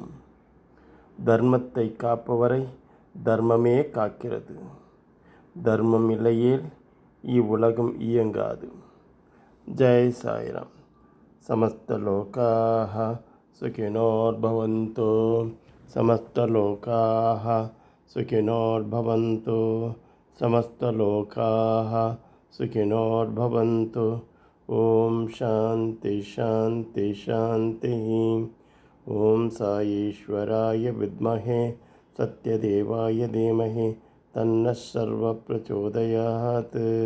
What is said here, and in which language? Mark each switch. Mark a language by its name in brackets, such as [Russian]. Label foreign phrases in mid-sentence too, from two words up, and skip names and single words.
[Tamil] தர்மத்தை காப்பவரை தர்மமே காக்கிறது. தர்மம் இல்லையேல் இவ்வுலகம் இயங்காது. [Sanskrit] जय साईराम। समस्तलोकाः सुखिनोर्भवन्तु. समस्तलोकाः सुखिनोर्भवन्तु. समस्तलोकाः सुखिनोर्भवन्तु. ओम शांति शांति शांति. ओम साईश्वराय विद्महे सत्यदेवाय धीमहि तन्नः सर्वः प्रचोदयात्.